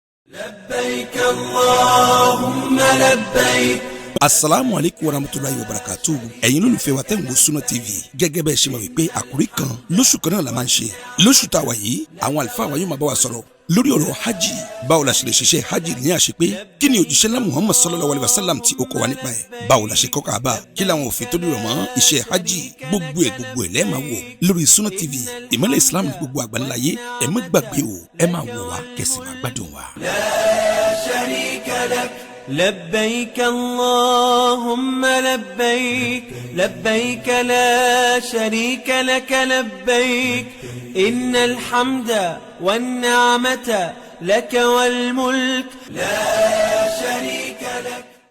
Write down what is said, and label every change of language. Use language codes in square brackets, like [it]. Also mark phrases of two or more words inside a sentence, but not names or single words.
[ar] لبيك اللهم لبيك. السلام عليكم ورحمة الله وبركاته. [yo] Ẹ̀yin olólùfẹ́ wa tẹ́ ń wo Sunna TV gẹ́gẹ́ bẹ́ẹ̀ ṣe mọ̀ wípé àkòrí kan lóṣù kan náà la máa ń ṣe. Lóṣù tá a wà yìí àwọn àlùfáà wa yóò máa bá wa sọ̀rọ̀ lórí ọ̀rọ̀ hajj. Báwo la ṣe lè ṣiṣẹ́ hajj ní àṣepé? Kí ni òjíṣẹ́ ńlá Muhammad [ar] صلى الله عليه وسلم [yo] tí ó kọ́ wa nípa ẹ̀? Báwo la ṣe kọ́ Kaaba? Kí làwọn òfin tó dúró mọ́ iṣẹ́ hajj? Gbogbo ẹ̀ lẹ́ẹ̀ máa wò lórí Sunna TV. Ìmọ́lẹ̀ Islam ní gbogbo àgbáńláyé ẹ má gbàgbé o, ẹ máa wò wá kẹ́sì máa gbádùn wa. [ar] لا شريك لك. لبيك اللهم لبيك لبيك لا شريك لك لبيك إن الحمد والنعمة لك والملك لا شريك لك.